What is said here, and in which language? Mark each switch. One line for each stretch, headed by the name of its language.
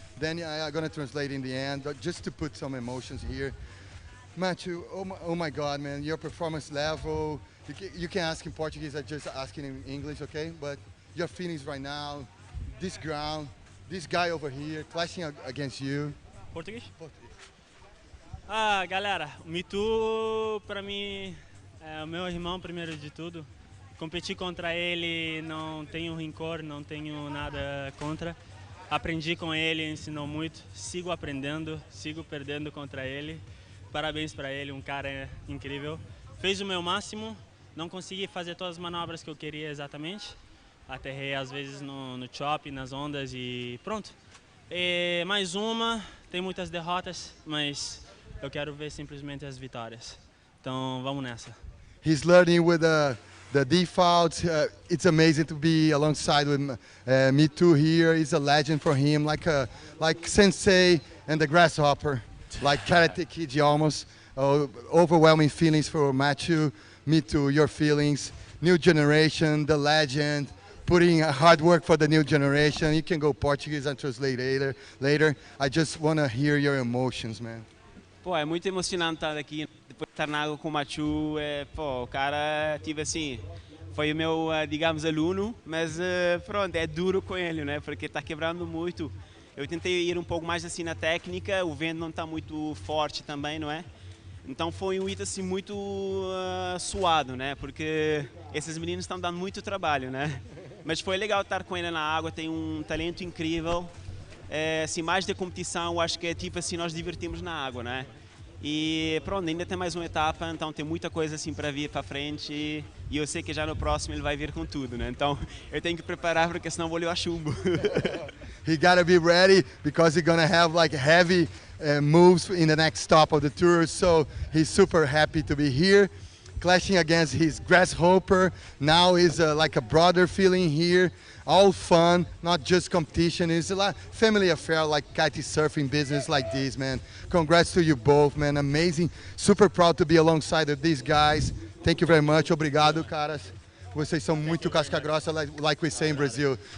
English: Then I'm gonna translate in the end, but just to put some emotions here. Matthew, oh my God, man, your performance level, you can ask in Portuguese, I'm just asking in English, okay? But your feelings right now, this ground, this guy over here, clashing against you.
Portuguese: Português? Ah, galera, o Mitu, pra mim, é o meu irmão, primeiro de tudo. Competi contra ele, não tenho rancor, não tenho nada contra. Aprendi com ele, ensinou muito. Sigo aprendendo, sigo perdendo contra ele. Parabéns para ele, um cara incrível. Fez o meu máximo, não consegui fazer todas as manobras que eu queria exatamente. Aterrei às vezes no chop, nas ondas e pronto. E mais uma, tem muitas derrotas, mas eu quero ver simplesmente as vitórias. Então vamos nessa.
English: He's learning with the defaults. It's amazing to be alongside with Mitu here. He's a legend for him, like Sensei and the Grasshopper, like Karate Kid almost. Overwhelming feelings for Matchu. Mitu, your feelings. New generation, the legend, putting hard work for the new generation. You can go Portuguese and translate later. I just want to hear your emotions, man.
Portuguese: Pô, é muito emocionante estar aqui, depois de estar na água com o Matchu. Pô, o cara, tive assim, foi o meu, digamos, aluno, mas pronto, é duro com ele, né? Porque está quebrando muito. Eu tentei ir um pouco mais assim na técnica, o vento não está muito forte também, não é? Então foi um hit assim muito suado, né? Porque esses meninos estão dando muito trabalho, né? Mas foi legal estar com ele na água, tem um talento incrível. Assim, mais da competição, acho que é tipo assim, nós divertimos na água, né? E pronto, ainda tem mais uma etapa, então tem muita coisa assim para vir para frente e eu sei que já no próximo ele vai vir com tudo, né? Então eu tenho que preparar porque senão vou levar chumbo.
English: He gotta be ready because he's gonna have like heavy moves in the next stop of the tour, so he's super happy to be here. Clashing against his grasshopper. Now is like a brother feeling here. All fun, not just competition. It's a family affair like kite surfing business like this, man. Congrats to you both, man. Amazing. Super proud to be alongside of these guys. Thank you very much.
Portuguese: Obrigado, caras. Vocês são muito casca grossa,
English: like we say in Brazil.